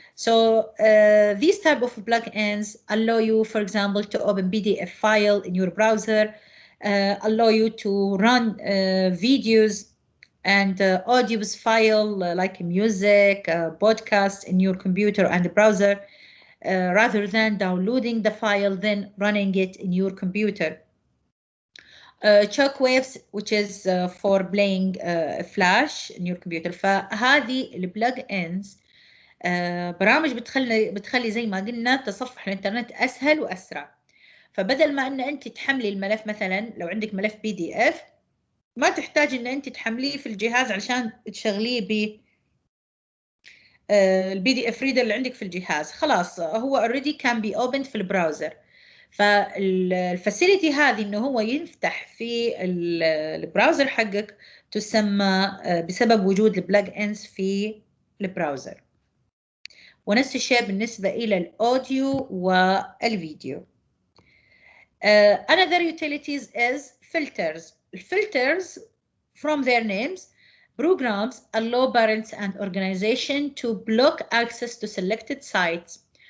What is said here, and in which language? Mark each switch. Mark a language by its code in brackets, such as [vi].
[en] So these type of plugins allow you, for example, to open PDF file in your browser, allow you to run videos and audios file like music, podcast in your computer and the browser. Rather than downloading the file, then running it in your computer. Shockwaves, which is for playing flash in your computer. [ar] فهذه البلاج انز برامج بتخلي زي ما قلنا تصفح الانترنت اسهل واسرع. فبدل ما ان انت تحملي الملف، مثلا لو عندك ملف PDF ما تحتاج ان انت تحمليه في الجهاز علشان تشغليه ب الPDF reader اللي عندك في الجهاز. خلاص هو [en] already can be opened [ar] في البراوزر. فالفاسيلتي هذه انه هو يفتح في البراوزر حقك تسمى بسبب وجود البلاج انز في البراوزر. ونفس الشيء بالنسبة إلى الأوديو والفيديو. [en] Another utilities is filters. Filters, from their names, programs allow parents and organization to block access to selected sites.